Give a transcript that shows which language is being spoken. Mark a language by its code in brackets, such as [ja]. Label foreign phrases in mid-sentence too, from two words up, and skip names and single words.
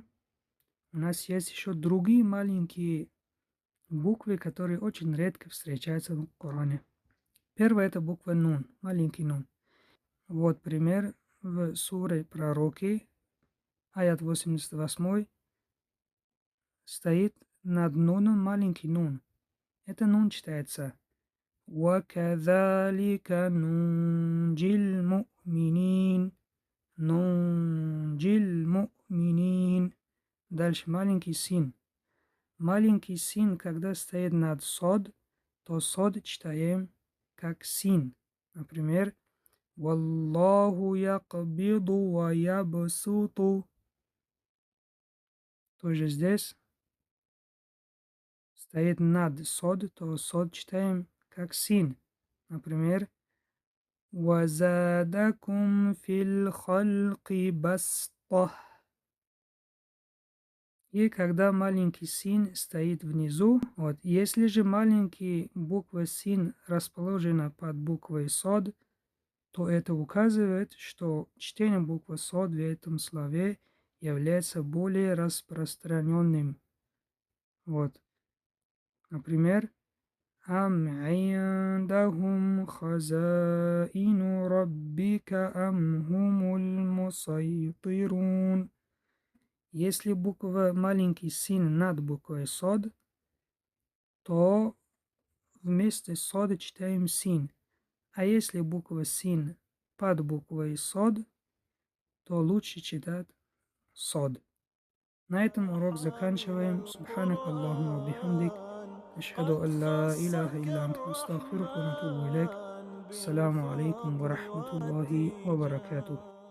[ru] У нас есть еще другие маленькие буквы, которые очень редко встречаются в Коране. Первая это буква Нун, маленький Нун. Вот пример в суре Пророки, аят 88, стоит над Нуном маленький Нун. Это Нун читается [ar] وَكَذَلِكَ نُنْجِي الْمُؤْمِنِينَ. نُنْجِي الْمُؤْمِنِينَ. [ru] Дальше маленький син. Маленький син, когда стоит над сод, то сод читаем как син. Например, [ar] «والله يقبض ويبسط». [ru] Тоже здесь стоит над сод, то сод читаем как син. [ar] Например, «وزادكم في الخلق بسطة». [ru] И когда маленький син стоит внизу, вот, если же маленькая буква син расположена под буквой сод, то это указывает, что чтение буквы сод в этом слове является более распространенным. Вот, например, [ar] «أم عندهم خزائن ربك أم هم المسيطرون». [ru] Если буква маленький син над буквой сод, то вместо сода читаем син. А если буква син под буквой сод, то лучше читать сод. На этом урок заканчиваем. [ar] سبحانك اللهم بحمدك أشهد أن لا إله إلا أنت أستغفرك وأتوب إليك. السلام عليكم ورحمة الله وبركاته.